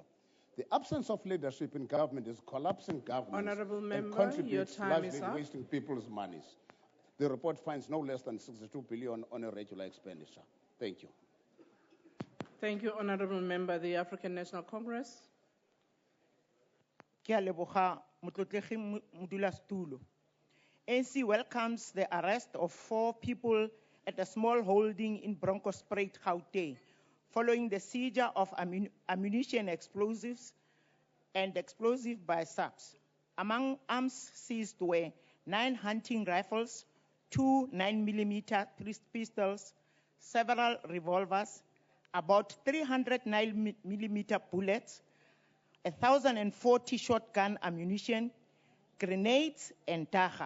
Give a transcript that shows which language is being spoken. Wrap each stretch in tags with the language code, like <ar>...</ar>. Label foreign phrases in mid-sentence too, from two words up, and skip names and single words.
<en>The absence of leadership in government is collapsing government and contributes largely to wasting people's monies. The report finds no less than 62 billion on a regular expenditure. Thank you. Thank you, Honorable Member, the African National Congress.</en> <tn>Ke a leboga motlotlegi modulasetulo.</tn> <en>ANC welcomes the arrest of 4 people at a small holding in Bronkhorstspruit, Gauteng, following the seizure of ammunition, explosives, and explosives by SABC. Among arms seized were 9 hunting rifles, 2 9mm pistols, several revolvers, about 300 9mm bullets, 1,040 shotgun ammunition, grenades, and taga.</en>